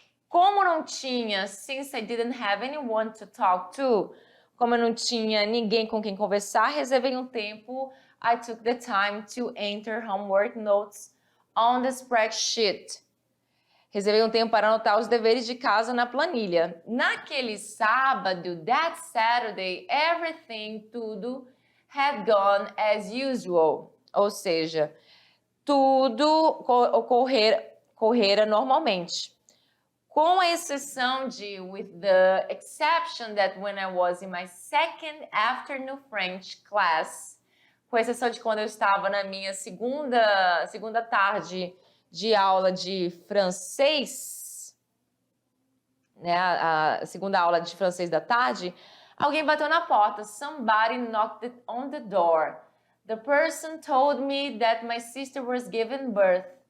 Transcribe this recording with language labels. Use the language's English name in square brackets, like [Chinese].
[Portuguese] Como não tinha, [English] since I didn't have anyone to talk to, [Portuguese] como eu não tinha ninguém com quem conversar, reservei um tempo. [English] I took the time to enter homework notes on the spreadsheet. [Portuguese] Reservei um tempo para anotar os deveres de casa na planilha. Naquele sábado, [English] that Saturday, [Portuguese] tudo [English] had gone as usual. [Portuguese] Ou seja, tudo ocorrera normalmente. Com a exceção de, [English] with the exception that when I was in my second afternoon French class, [Portuguese] com exceção de quando eu estava na minha segunda tarde de aula de francês, né, a segunda aula de francês da tarde, alguém bateu na porta. [English] Somebody knocked on the door. The person told me that my sister was giving birth.